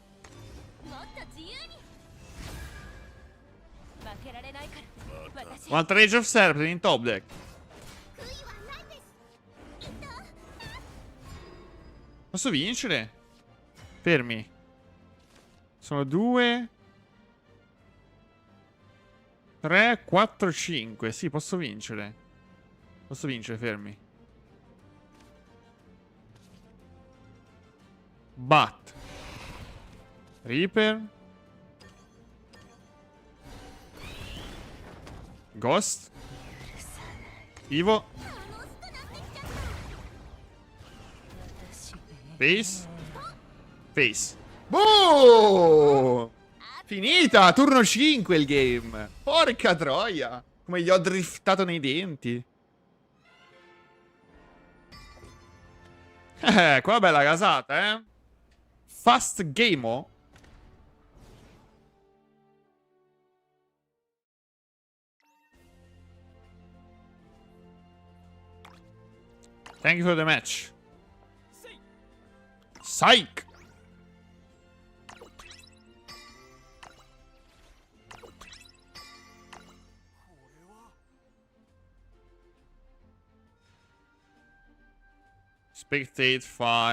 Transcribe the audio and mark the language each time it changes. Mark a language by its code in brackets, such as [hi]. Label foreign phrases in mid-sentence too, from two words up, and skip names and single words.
[it] Un'altra Rage of Serpent in top deck. Posso vincere? Fermi. Sono 2 3 4 5. Sì, posso vincere. Posso vincere, fermi. Bat. Reaper. Ghost. Ivo. Face. Face. Boom! Finita! Turno 5 il game. Porca troia. Come gli ho driftato nei denti. Qua bella casata, eh. [en] Fast game. Thank you for the match. Psych! Spectate 5.